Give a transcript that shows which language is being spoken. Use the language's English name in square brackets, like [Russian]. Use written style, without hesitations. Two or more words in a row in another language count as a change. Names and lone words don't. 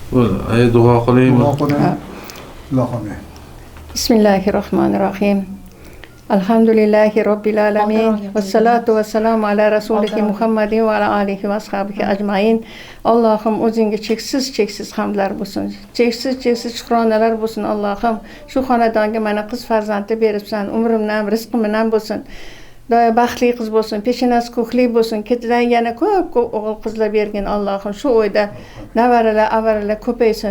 [Uzbek] Ay duo qiling. [Arabic] بسم الله الرحمن الرحيم. الحمد لله رب العالمين. والصلاة والسلام على رسوله محمد وعلى آله وأصحابه أجمعين. [Uzbek] Allohim o'zingga cheksiz hamdlar bo'lsin. Cheksiz shukronalar bo'lsin Allohim. Shu xonadonga mana qiz farzandni beribsan. Umrimdan, rizqim bilan bo'lsin. Doya baxtli qiz bo'lsin, peshonasi ko'hli bo'lsin. Ketidan yana ko'p o'g'il qizlar bergin Allohim. Shu o'yda navaralar, avaralar ko'paysin.